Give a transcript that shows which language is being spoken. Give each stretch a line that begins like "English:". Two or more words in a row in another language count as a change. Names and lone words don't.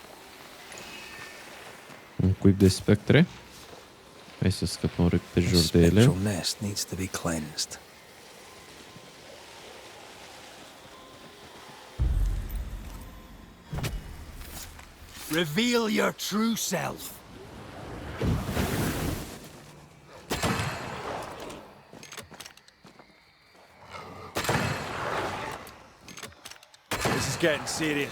Romanian: Un cuib de spectre. Hai să scăpăm pe jur de ele.
English: Spectral nest needs to be cleansed. Reveal your true self. This is getting serious.